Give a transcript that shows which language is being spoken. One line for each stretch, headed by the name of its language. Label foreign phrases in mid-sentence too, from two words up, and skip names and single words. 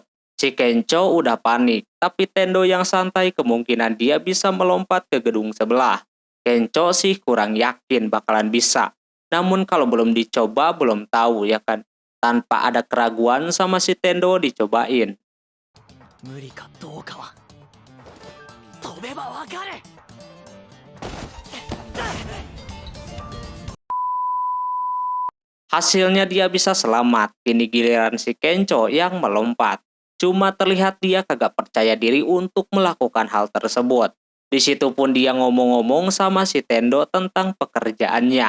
Indonesian: Si Kencho udah panik, tapi Tendo yang santai kemungkinan dia bisa melompat ke gedung sebelah. Kencho sih kurang yakin bakalan bisa. Namun kalau belum dicoba belum tahu ya kan. Tanpa ada keraguan sama si Tendo dicobain.
Japanese: 無理かどうかは飛べばわかる。
Indonesian: Hasilnya dia bisa selamat. Kini giliran si Kencho yang melompat. Cuma terlihat dia kagak percaya diri untuk melakukan hal tersebut. Di situ pun dia ngomong-ngomong sama si Tendo tentang pekerjaannya.